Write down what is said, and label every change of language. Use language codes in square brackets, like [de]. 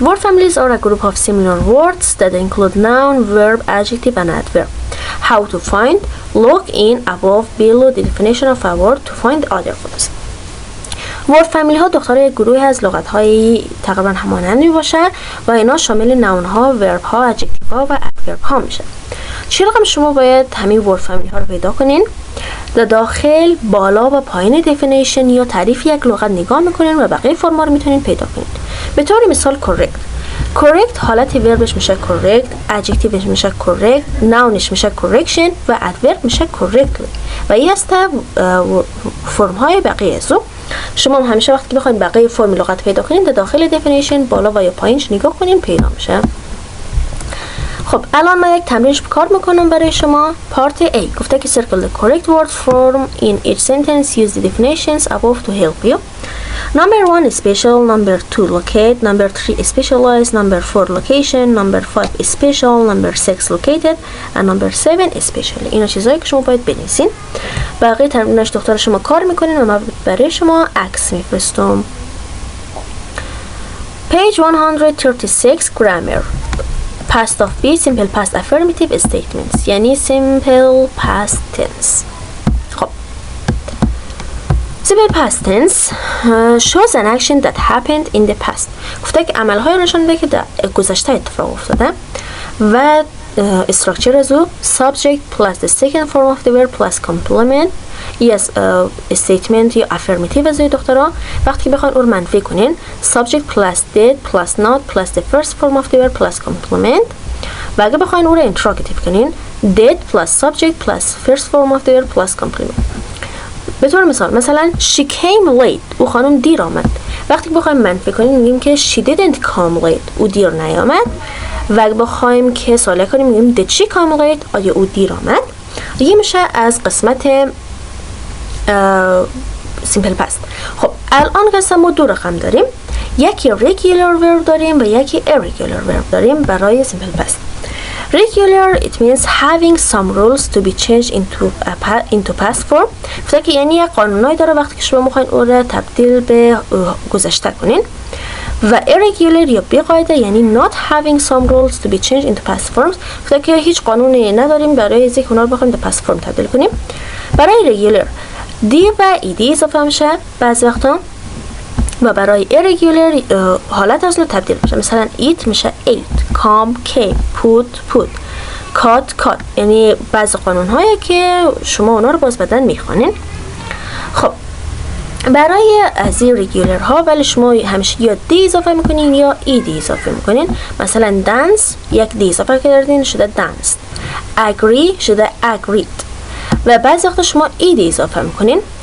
[en] Word families are a group of similar words that include noun, verb, adjective, and adverb. How to find? Look in above below the definition of a word to find other words. [fa] word فامیلی ها دخترای یک گروهی از لغت های تقریبا همانند می باشد و اینا شامل نون ها، ورب ها، ادجکتیو ها و ادورب ها میشه. چی رقم شما باید همین ورد فامیلی ها رو پیدا کنین؟ در داخل بالا و پایین definition یا تعریف یک لغت نگاه میکنین و بقیه فرما رو میتونین پیدا کنین. به طور مثال correct حالت وربش میشه correct، adjectiveش میشه correct، nounش میشه correction و adverb میشه correctly و این هست فرم های بقیه ازو. شما هم همیشه وقتی که بخواید بقیه فرم لغت پیدا کنین در داخل definition بالا و یا پایینش نگاه کنین پیدا میشه. خب الان من یک تمرینش کار میکنم برای شما. پارت A گفته که [en] circle the correct word form in each sentence. Use the definitions above to help you. Number 1 special, number 2 locate, number 3 specialize, number 4 location, number 5 special, number 6 located and number 7 especially. [fa] اینا چیزایی که شما باید بنویسین. بقیه تمریناش دختر شما کار میکنین و من برای شما عکس میفرستم. [en] Page 136 grammar. Past of be simple past affirmative statements یعنی simple past tense. خب simple past tense shows an action that happened in the past. [fa] گفته که عملهای نشان میده که در گذشته اتفاق افتاده و structure از او [en] subject plus the second form of the verb plus complement yes statement [fa] یا affirmative از دخترها. وقتی که بخواین اون منفی کنین [en] subject plus did plus not plus the first form of the verb plus complement [fa] و اگه بخواین اون رو [en] interrogative کنین did plus subject plus first form of the verb plus complement. [fa] به طور مثلا [en] she came late [fa] او خانم دیر آمد. وقتی که بخوایم منفی کنیم میگیم که [en] she didn't come late [fa] او دیر نیامد و اگه بخوایم که سواله کنیم میگیم [en] did she come late [fa] آیا او دیر آمد. یه میشه از قسمت simple past. خب الان قسم ما دو رقم داریم، یکی regular verb داریم و یکی irregular verb داریم برای simple past. [en] Regular it means having some rules to be changed into past form. [fa] فکر که یعنی یک قانونایی داره وقتی که شما میخواین اون رو تبدیل به گذشته کنین. [en] و irregular [fa] یا بی‌قاعده یعنی [en] not having some rules to be changed into past forms. [fa] فکر که هیچ قانونی نداریم برای اینکه اونا رو بخوایم به past form تبدیل کنیم. برای regular دی و ایدی اضافه میشه بعضی وقتا و برای irregular حالت اصلا تبدیل میشه. [en] مثلا eat میشه ate، come came، put put، cut cut. [fa] یعنی بعضی قانون هایی که شما اونا رو باز بدن میخوانین. خب برای از irregular ها ولی شما همیشه یا دی اضافه میکنین یا ایدی اضافه میکنین. مثلا dance یک دی اضافه کردین شده danced، agree شده agreed و بعضی وقتا شما ایدی اضافه میکنین.